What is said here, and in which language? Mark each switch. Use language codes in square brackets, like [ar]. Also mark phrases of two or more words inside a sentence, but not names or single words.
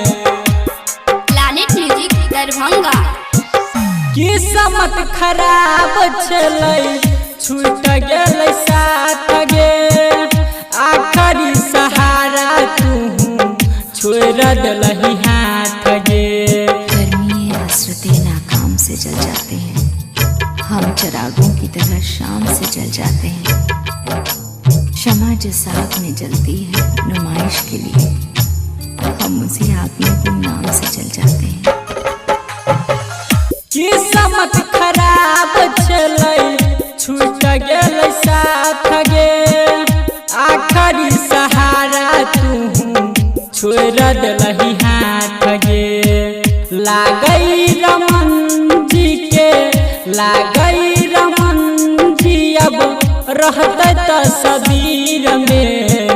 [mai] प्लैनेट म्यूजिक दरभंगा। किस्मत खराब छलै छूट गेलै साथ गे। आखरी सहारा तू छोड़ देलही हाथ गे। [ur] گرمی حسرتیں ناکام سے جل جاتے ہیں. ہم چراغوں کی طرح شام سے جل جاتے ہیں. شمع جس آگ میں جلتی ہے نمائش کے لیے، ہم اسی آگ میں گمنام سے جل جاتے ہیں. [mai] किस्मत खराब छलै छूट गेलै साथ गे। आखरी सहारा तू छोड़ देलही हाथ गे। लागई रमन जी के लागई रमन जी अब रहते तस्वीर में।